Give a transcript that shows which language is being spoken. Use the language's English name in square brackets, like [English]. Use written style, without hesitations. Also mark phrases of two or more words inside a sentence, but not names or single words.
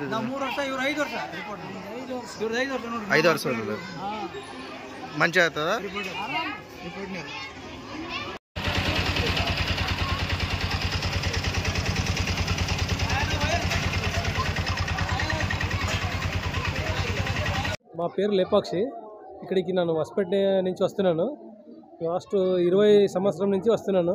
[Kannada] 3 ವರ್ಷ, ಇವ್ರು 5 ವರ್ಷ. ಇವ್ರು 5 ವರ್ಷ ನೋಡಿ. 5 ವರ್ಷ ಮಂచి ಆಗ್ತದ? [Telugu] మా పేరు లేపాక్షి. ఇక్కడికి నేను హస్పేట నుంచి వస్తున్నాను. లాస్ట్ 20 సంవత్సరం నుంచి వస్తున్నాను.